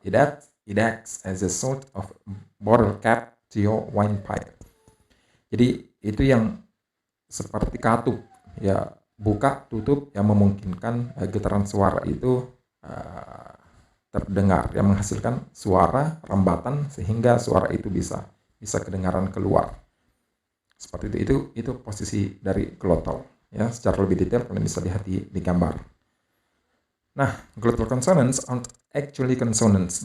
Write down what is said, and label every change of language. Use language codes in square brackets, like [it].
[en] It acts as a sort of bottle cap to your windpipe. [id] Jadi itu yang seperti katup ya, buka tutup yang memungkinkan getaran suara itu terdengar, yang menghasilkan suara rembatan sehingga suara itu bisa kedengaran keluar. Seperti itu posisi dari glottal ya. Secara lebih detail kalian bisa lihat di gambar. [en] Nah, glottal consonants aren't actually consonants.